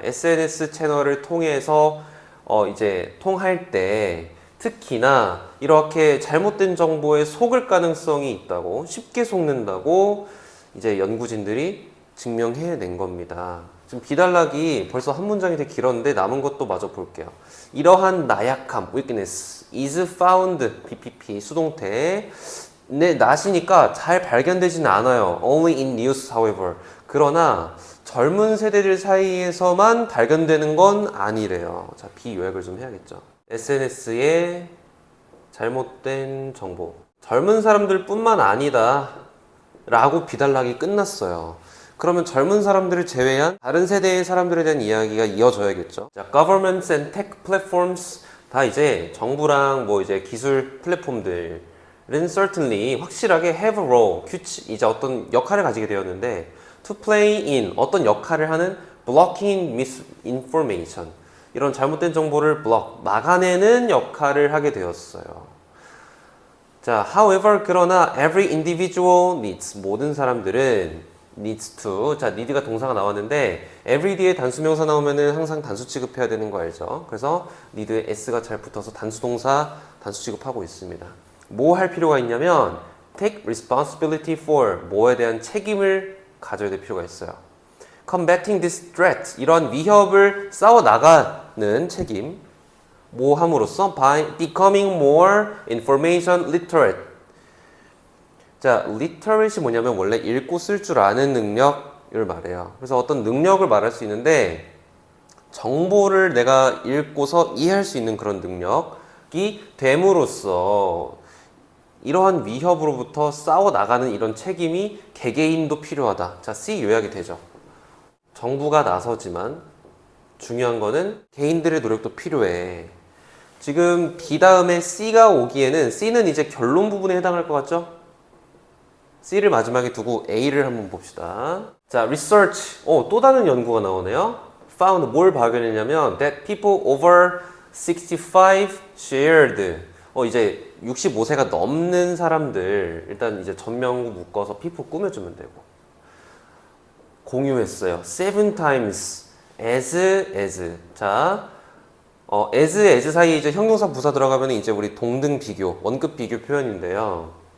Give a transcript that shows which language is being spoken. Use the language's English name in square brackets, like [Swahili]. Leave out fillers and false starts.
[Korean] SNS 채널을 통해서 이제 통할 때 특히나 이렇게 잘못된 정보에 속을 가능성이 있다고, 쉽게 속는다고 이제 연구진들이 증명해낸 겁니다. 지금 비단락이 벌써 한 문장이 되게 길었는데 남은 것도 마저 볼게요. 이러한 나약함, [English] weakness, is found, [Korean] BPP, 수동태. 네, 나시니까 잘 발견되지는 않아요. [English] Only in news, however. [Korean] 그러나 젊은 세대들 사이에서만 발견되는 건 아니래요. 자, 비요약을 좀 해야겠죠. SNS의 잘못된 정보. 젊은 사람들 뿐만 아니다. 라고 비단락이 끝났어요. 그러면 젊은 사람들을 제외한 다른 세대의 사람들에 대한 이야기가 이어져야겠죠. [English] 자, governments and tech platforms. [Korean] 다 이제 정부랑 뭐 이제 기술 플랫폼들은 [English] certainly [Korean] 확실하게 [English] have a role, [Korean] 이제 어떤 역할을 가지게 되었는데 [English] to play in [Korean] 어떤 역할을 하는 [English] blocking misinformation [Korean] 이런 잘못된 정보를 막아내는 역할을 하게 되었어요. 자, [English] however [Korean] 그러나 [English] every individual needs [Korean] 모든 사람들은 [English] needs to [Korean] 자 need가 동사가 나왔는데 every 뒤에 단수명사 나오면은 항상 단수 취급해야 되는 거 알죠? 그래서 need에 s가 잘 붙어서 단수동사 단수 취급하고 있습니다. 뭐 할 필요가 있냐면 [English] take responsibility for [Korean] 뭐에 대한 책임을 가져야 될 필요가 있어요. [English] combating this threat [Korean] 이런 위협을 싸워 나가는 책임 뭐 함으로써 [English] by becoming more information literate. [Korean] 자, literate이 뭐냐면 원래 읽고 쓸 줄 아는 능력을 말해요. 그래서 어떤 능력을 말할 수 있는데 정보를 내가 읽고서 이해할 수 있는 그런 능력이 됨으로써 이러한 위협으로부터 싸워 나가는 이런 책임이 개개인도 필요하다. 자, C 요약이 되죠. 정부가 나서지만 중요한 거는 개인들의 노력도 필요해. 지금 B 다음에 C가 오기에는 C는 이제 결론 부분에 해당할 것 같죠? C를 마지막에 두고 A를 한번 봅시다. [English] 자, research. [Korean] 또 다른 연구가 나오네요. [English] found [Korean] 뭘 발견했냐면 [English] that people over 65 shared. [Korean] 이제 65세가 넘는 사람들 일단 이제 전명구 묶어서 people 꾸며주면 되고 공유했어요. [English] 7 times as. [Korean] 자, as 사이에 이제 형용사 부사 들어가면 이제 우리 동등 비교, 원급 비교 표현인데요.